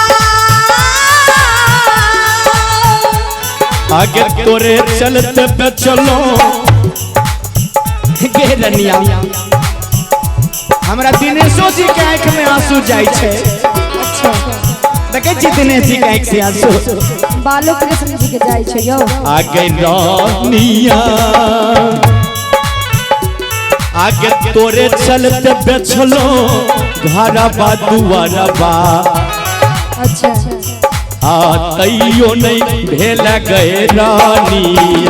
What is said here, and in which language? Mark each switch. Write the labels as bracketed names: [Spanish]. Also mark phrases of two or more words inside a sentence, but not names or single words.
[Maithili] आगे तोरे चलते बेचलो गे रनिया, हमरा दिनेशो जी के आंख में आंसू जाय छे। अच्छा देखे छी दिनेश जी के आंख से आंसू बालो कृष्ण जी के जाय छै यो। आगे रानिया आगे तोरे चलते बेचलो घरबा दुआरबा, अच्छा तैयो नहीं भेल गए रानिया।